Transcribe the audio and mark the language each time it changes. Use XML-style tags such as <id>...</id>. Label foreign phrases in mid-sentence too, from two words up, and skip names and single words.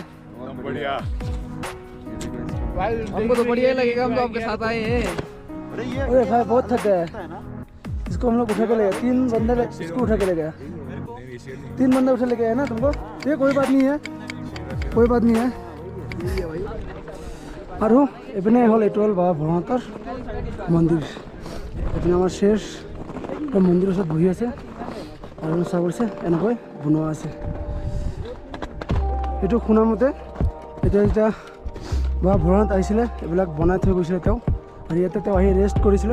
<hi>बढ़िया, हमको तो बढ़िया लगेगा, हम तो आपके साथ आए हैं। अरे भाई बहुत थक गया है, इसको हम लोग उठा के ले गए, 3 बंदे इसको उठा के ले गया, 3 बंदे उठा ले गए है ना तुमको। ये कोई बात नहीं है, कोई बात नहीं है।</hi> <as>আৰু এইপিনে হ'ল এইটো হ'ল বাবা ভোলানাথৰ মন্দিৰ। এইপিনে আমাৰ শেষ মন্দিৰৰ ওচৰত বহি আছে আৰু চাব কৰিছে এনেকৈ বনোৱা আছে। এইটো শুনামতে এতিয়া যেতিয়া বাবা ভোলানাথ আহিছিলে এইবিলাক বনাই থৈ গৈছিলে তেওঁ, আৰু ইয়াতে তেওঁ আহি ৰেষ্ট কৰিছিলে।</as>